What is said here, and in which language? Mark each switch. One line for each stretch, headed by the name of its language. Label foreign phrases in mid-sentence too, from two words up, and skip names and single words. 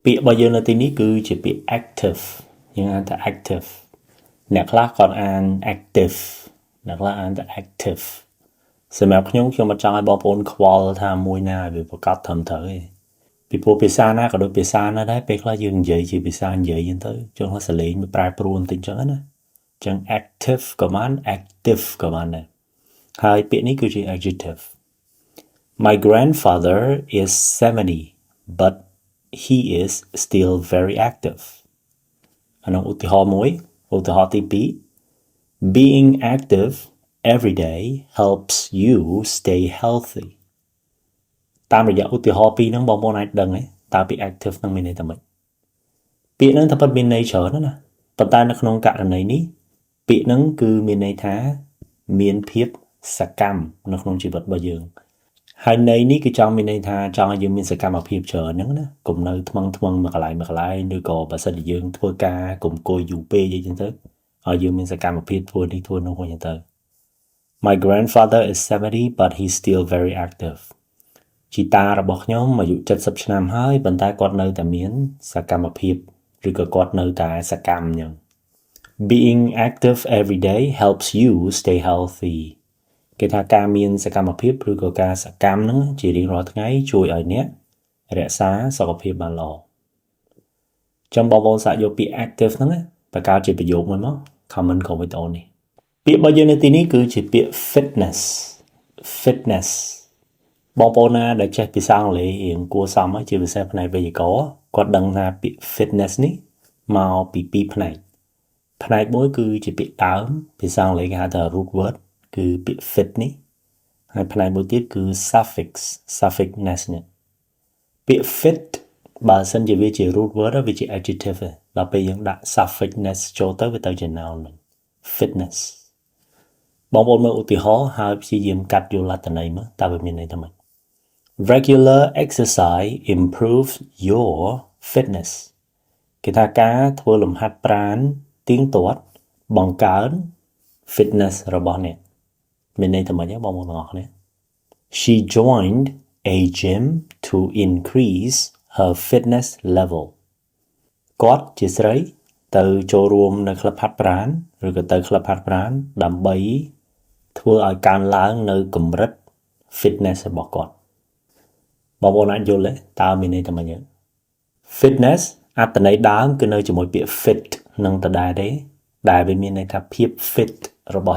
Khmer: ពាក្យរបស់យើងនៅទីនេះគឺជាពាក្យ active យើងអានថា active អ្នកខ្លះគាត់អាន active អ្នកខ្លះអានថា active សម្រាប់ខ្ញុំអត់ចង់ឲ្យបងប្អូនខ្វល់ថាមួយណាវាប្រកបត្រឹមត្រូវទេពីព្រោះភាសាណាក៏ដូចភាសាណាដែរពេលខ្លះយើងនិយាយជាភាសានិយាយហ្នឹងទៅចុះសលេងវាប្រែប្រួលបន្តិចចឹងណាអញ្ចឹង active ក៏បាន active ក៏ បានដែរហើយពាក្យនេះគឺជា adjective
English: My grandfather is 70 but he is still very active
Khmer: អានោះឧទាហរណ៍មួយឧទាហរណ៍ទី2
English: Being active every day helps you stay healthy
Khmer: តាមរយៈឧទាហរណ៍ពីរហ្នឹងបងប្អូនអាចដឹងទេតើពាក្យ active ហ្នឹងមានន័យថាម៉េចពាក្យហ្នឹងថាពិតមានន័យ ច្រើនណាស់ប៉ុន្តែនៅក្នុងករណីនេះពាក្យហ្នឹងគឺមានន័យថាមានភាពសកម្មនៅក្នុងជីវិតរបស់យើងហើយន័យនេះគឺចង់មានន័យថាចង់ឲ្យយើងមានសកម្មភាពច្រើន ហ្នឹងណាកុំនៅថ្មឹងមួយកន្លែងឬក៏បើសិនជាយើងធ្វើការកុំអង្គុយយូរពេកអីចឹងទៅឲ្យយើងមានសកម្មភាពធ្វើនេះធ្វើនោះ ចឹងទៅ
English: My grandfather is 70 but he's still very active
Khmer: ជីតារបស់ខ្ញុំអាយុ70ឆ្នាំហើយប៉ុន្តែគាត់នៅតែ មានសកម្មភាពឬក៏គាត់នៅតែសកម្មចឹង
English: Being active every day helps you stay healthy
Khmer: គេថាការមានសកម្មភាពឬក៏ការសកម្មហ្នឹងជារៀងរាល់ថ្ងៃជួយឲ្យអ្នករក្សាសុខភាពបានល្អចាំបងប្អូនសាកយកពាក្យ active ហ្នឹងបង្កើតជាប្រយោគមួយមក comment ក៏វីដេអូនេះពាក្យរបស់យើងនៅទីនេះគឺជាពាក្យ fitness បងប្អូនណាដែលចេះភាសាអង់គ្លេសរៀងគួរសមជាភាសាផ្នែកវេយ្យាករណ៍គាត់ដឹងថាពាក្យ fitness នេះមកពីពីរផ្នែកមួយគឺជាពាក្យដើមភាសាអង់គ្លេសគេហៅថា
English: root word
Khmer: គឺពាក្យ fit នេះហើយផ្នែកមួយទៀតគឺ
English: suffix ness
Khmer: នេះពាក្យ fit បើសិនជាវាជា
English: root word
Khmer: វាជា adjective ទេដល់ពេលយើងដាក់
English: suffix ness
Khmer: ចូលទៅវាទៅជា noun វិញ fitness បងប្អូនមើលឧទាហ រណ៍ហើយព្យាយាមកាត់យកលក្ខណៈមើលតើវាមានន័យថាម៉េច
English: Regular exercise improves your fitness
Khmer: គេថាការធ្វើលំហាត់ប្រាណទៀងទាត់បង្កើន fitness របស់អ្នកមានន័យថាម៉េចបងប្អូនទាំងអស់គ្នា
English: She joined a gym to increase her fitness level
Khmer: គាត់ជាស្រីទៅចូលរួមនៅក្លឹបហាត់ប្រា ណឬក៏ទៅក្លឹបហាត់ប្រាណដើម្បីធ្វើឲ្យកើនឡើងនៅកម្រិត fitness របស់គាត់បងប្អូនអាចយល់ទេតើមានន័យថាម៉េច fitness អត្ថន័យដើមគឺនៅជាមួយពាក្យ fit នឹងដដែលទេដែលវាមានន័យថាភាព fit របស់